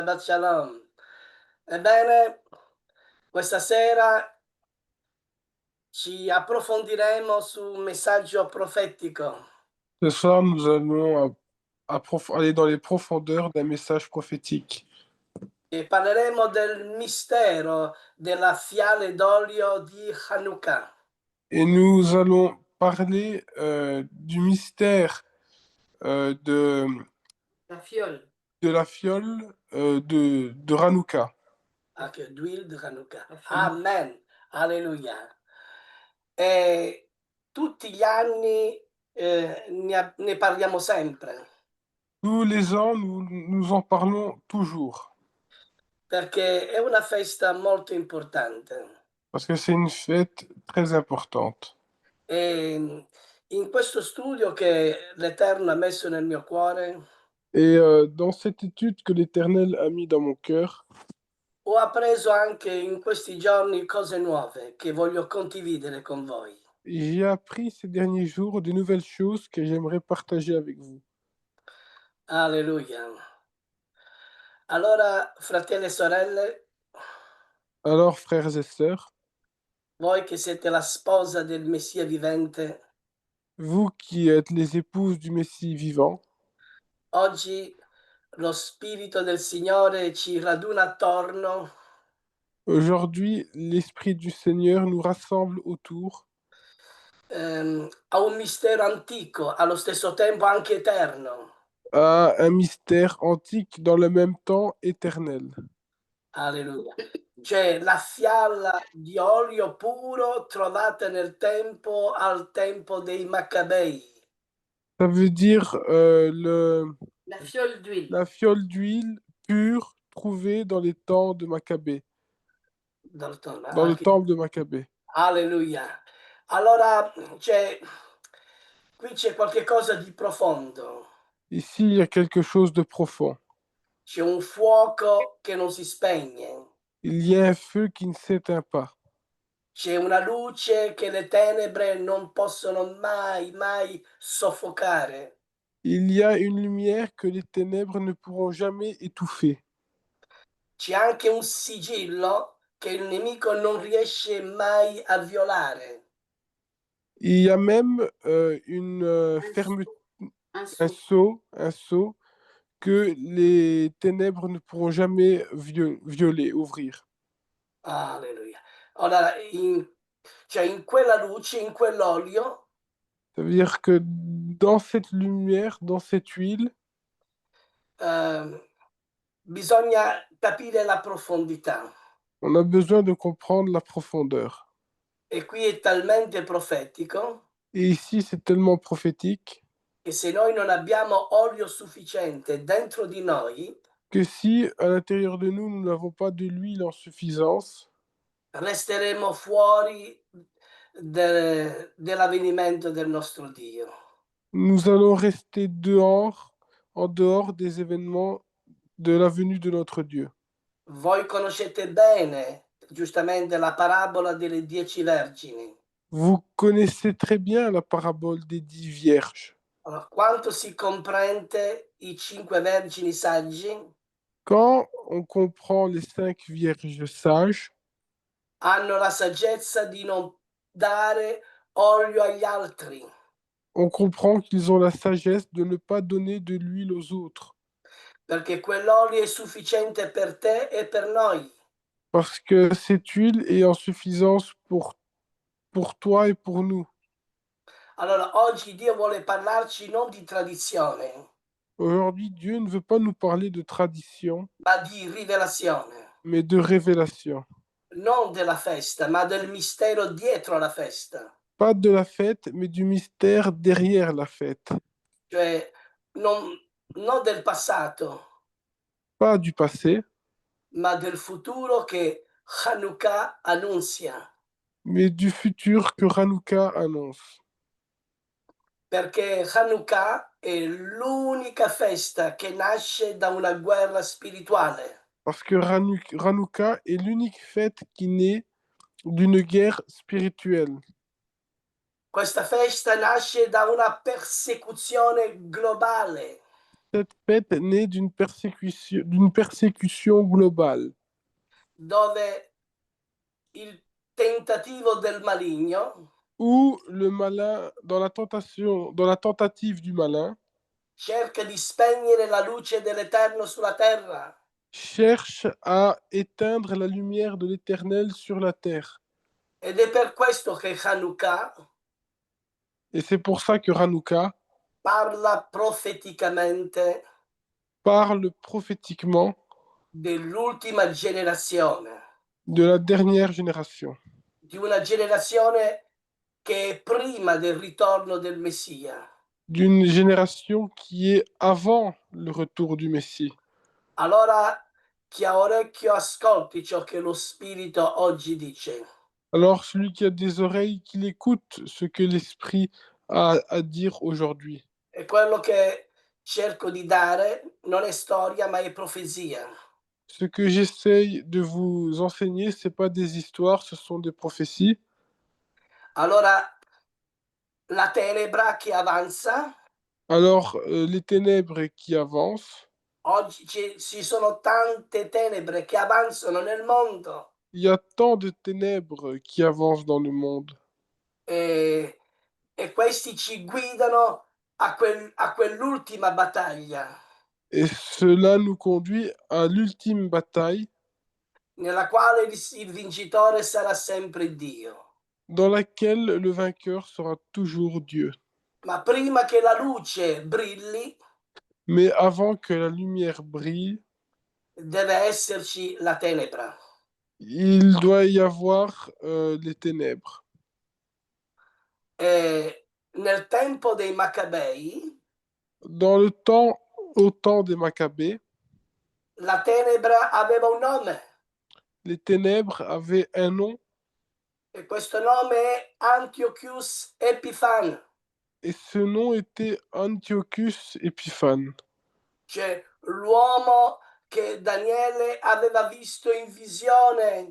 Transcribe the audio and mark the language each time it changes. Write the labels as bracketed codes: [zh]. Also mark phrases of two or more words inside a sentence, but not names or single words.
[he] Shabbat Shalom. [it] Ebbene, questa sera ci approfondiremo su un messaggio profetico [fr] Ce soir, nous allons aller dans les profondeurs d'un message prophétique. [it] e parleremo del mistero della fiale d'olio di Hanukkah. [fr] Et nous allons parler du mystère de, La fiole. de la fiole de Hanouka. [it] Anche d'huile di Hanukkah. Amen. Alleluia. E tutti gli anni ne parliamo sempre, [fr] Tous les ans, nous en parlons toujours, [it] perché è una festa molto importante. [fr] parce que c'est une fête très importante. [it] E in questo studio che l'Eterno ha messo nel mio cuore, [fr] Et dans cette étude que l'Éternel a mis dans mon cœur, [it] ho appreso anche in questi giorni cose nuove che voglio condividere con voi. [fr] j'ai appris ces derniers jours de nouvelles choses que j'aimerais partager avec vous. Alleluia. [it] Allora, fratelli e sorelle, [fr] Alors, frères et sœurs, [it] voi che siete la sposa del Messia vivente, [fr] vous qui êtes les épouses du Messie vivant, [it] oggi lo Spirito del Signore ci raduna attorno [fr] aujourd'hui, l'Esprit du Seigneur nous rassemble autour [it] a un mistero antico, allo stesso tempo anche eterno. [fr] à un mystère antique dans le même temps éternel. Alleluia. [it] Cioè la fiala di olio puro trovata nel tempo al tempo dei Maccabei. [fr] Ça veut dire La fiole d'huile. la fiole d'huile pure trouvée dans les temps de Maccabée, dans le [it] Anche. [fr] temple de Maccabée. Alleluia. [it] Allora, qui c'è qualche cosa di profondo. [fr] Ici, il y a quelque chose de profond. [it] C'è un fuoco che non si spegne. [fr] Il y a un feu qui ne s'éteint pas. [it] C'è una luce che le tenebre non possono mai soffocare. [fr] Il y a une lumière que les ténèbres ne pourront jamais étouffer. [it] C'è anche un sigillo che il nemico non riesce mai a violare. [fr] Il y a même un sceau que les ténèbres ne pourront jamais violer, ouvrir. Alleluia. [it] Allora, in quella luce, in quell'olio, [fr] Ça veut dire que dans cette lumière, dans cette huile, [it] ehm, bisogna capire la profondità. [fr] on a besoin de comprendre la profondeur. [it] E qui è talmente profetico [fr] Et ici, c'est tellement prophétique [it] che se noi non abbiamo olio sufficiente dentro di noi, [fr] que si à l'intérieur de nous, nous n'avons pas de l'huile en suffisance, [it] resteremo fuori dell'avvenimento del nostro Dio. [fr] nous allons rester dehors, en dehors des événements de la venue de notre Dieu. [it] Voi conoscete bene, giustamente, la parabola delle 10 vergini. [fr] Vous connaissez très bien la parabole des 10 vierges. [it] Allora, quanto si comprende i 5 vergini saggi [fr] Quand on comprend les 5 vierges sages, [it] hanno la saggezza di non dare olio agli altri, [fr] on comprend qu'ils ont la sagesse de ne pas donner de l'huile aux autres, [it] perché quell'olio è sufficiente per te e per noi. [fr] parce que cette huile est en suffisance pour toi et pour nous. [it] Allora, oggi Dio vuole parlarci non di tradizione, [fr] Aujourd'hui, Dieu ne veut pas nous parler de tradition, [it] ma di rivelazione. [fr] mais de révélation. [it] Non della festa, ma del mistero dietro la festa. [fr] Pas de la fête, mais du mystère derrière la fête. [it] Cioè, non, non del passato, [fr] Pas du passé, [it] ma del futuro che Hanukkah annunzia. [fr] mais du futur que Hanouka annonce. [it] Perché Hanukkah è l'unica festa che nasce da una guerra spirituale. [fr] Parce que Hanouka est l'unique fête qui naît d'une guerre spirituelle. [it] Questa festa nasce da una persecuzione globale. [fr] Cette fête naît d'une persécution globale, [it] dove il tentativo del maligno [fr] où le malin, dans la tentative du malin, [it] cerca di spegnere la luce dell'Eterno sulla terra. [fr] cherche à éteindre la lumière de l'Éternel sur la terre. [it] Ed è per questo che Hanukkah [fr] Et c'est pour ça que Hanouka [it] parla profeticamente [fr] parle prophétiquement [it] dell'ultima generazione, [fr] de la dernière génération, [it] di una generazione che è prima del ritorno del Messia. [fr] d'une génération qui est avant le retour du Messie. [it] Allora chi ha orecchio ascolti ciò che lo Spirito oggi dice. [fr] Alors celui qui a des oreilles, qu'il écoute ce que l'Esprit a à dire aujourd'hui. [it] E quello che cerco di dare non è storia, ma è profezia. [fr] Ce que j'essaye de vous enseigner, ce n'est pas des histoires, ce sont des prophéties. [it] Allora la tenebra che avanza, [fr] Alors, les ténèbres qui avancent, [it] oggi ci sono tante tenebre che avanzano nel mondo [fr] il y a tant de ténèbres qui avancent dans le monde. [it] e, e questi ci guidano a quell'ultima battaglia [fr] Et cela nous conduit à l'ultime bataille [it] nella quale il vincitore sarà sempre Dio. [fr] dans laquelle le vainqueur sera toujours Dieu. [it] Ma prima che la luce brilli, [fr] Mais avant que la lumière brille, [it] deve esserci la tenebra. [fr] il doit y avoir les ténèbres. [it] E nel tempo dei Maccabei, [fr] Dans le temps, au temps des Maccabées, [it] la tenebra aveva un nome [fr] les ténèbres avaient un nom [it] e questo nome è Antiochus Epiphan, [fr] et ce nom était Antiochus Epiphanes. [it] cioè l'uomo che Daniele aveva visto in visione,